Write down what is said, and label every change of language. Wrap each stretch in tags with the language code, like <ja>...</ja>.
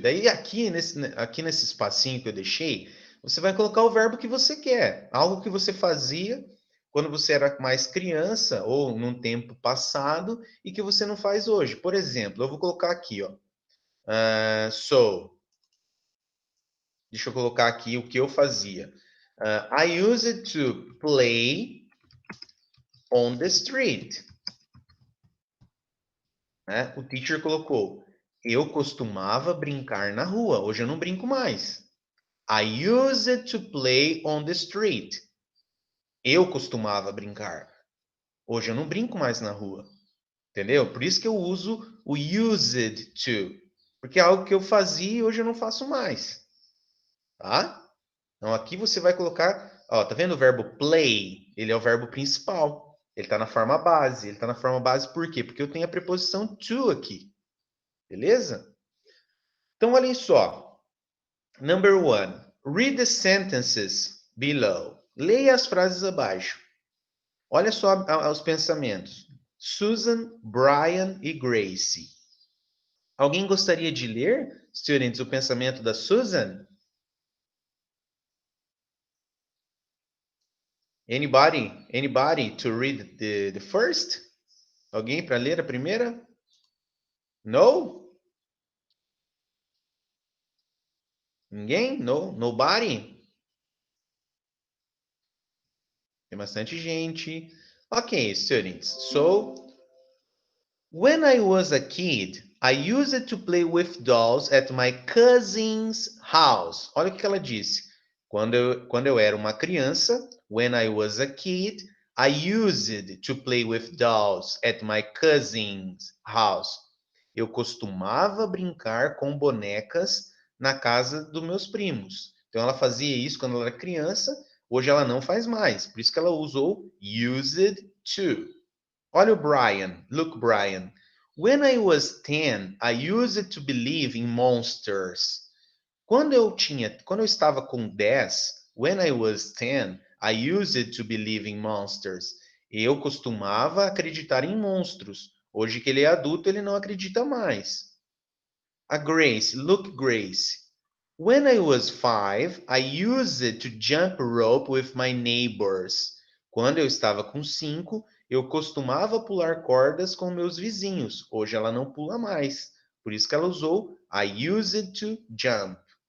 <pt>Daí aqui nesse espacinho que eu deixei, você vai colocar o verbo que você quer. Algo que você fazia quando você era mais criança ou num tempo passado e que você não faz hoje. Por exemplo, eu vou colocar aqui, ó.</pt> <en>So.</en> <pt>Deixa eu colocar aqui o que eu fazia.</pt> <en>I used to play on the street.</en> <pt>Né? O teacher colocou. Eu costumava brincar na rua. Hoje eu não brinco mais.</pt> <en>I used to play on the street.</en> <pt>Eu costumava brincar. Hoje eu não brinco mais na rua. Entendeu? Por isso que eu uso o used to. Porque é algo que eu fazia e hoje eu não faço mais. Tá? Então aqui você vai colocar, ó, tá vendo o verbo play? Ele é o verbo principal. Ele está na forma base. Ele está na forma base por quê? Porque eu tenho a preposição to aqui. Beleza? Então, olhem só.</pt> <en>Number one. Read the sentences below.</en> <pt>Leia as frases abaixo. Olha só os pensamentos. Susan, Brian e Gracie. Alguém gostaria de ler,</pt> <en>students,</en> <pt>o pensamento da Susan?</pt> <en>Anybody to read the first?</en> <pt>Alguém para ler a primeira?</pt> <en>No? Ninguém? No? Nobody?</en> <pt>Tem bastante gente. Ok,</pt> <en>students. So, when I was a kid, I used to play with dolls at my cousin's house.</en> <pt>Olha o que ela disse. Quando eu era uma criança,</pt> <en>when I was a kid, I used to play with dolls at my cousin's house.</en> <pt>Eu costumava brincar com bonecas na casa dos meus primos. Então ela fazia isso quando ela era criança, hoje ela não faz mais. Por isso que ela usou used to. Olha o Brian.</pt> <en>Look,</en> <pt>Brian.</pt> <en>When I was 10, I used to believe in monsters.</en> <pt>Quando eu estava com 10,</pt> <en>when I was 10, I used to believe in monsters.</en> <pt>Eu costumava acreditar em monstros. Hoje que ele é adulto, ele não acredita mais. A Grace,</pt> <en>look,</en> <pt>Grace.</pt> <en>When I was 5, I used to jump rope with my neighbors.</en> <pt>Quando eu estava com 5, eu costumava pular cordas com meus vizinhos. Hoje ela não pula mais. Por isso que ela usou</pt> <en>I used to jump.</en>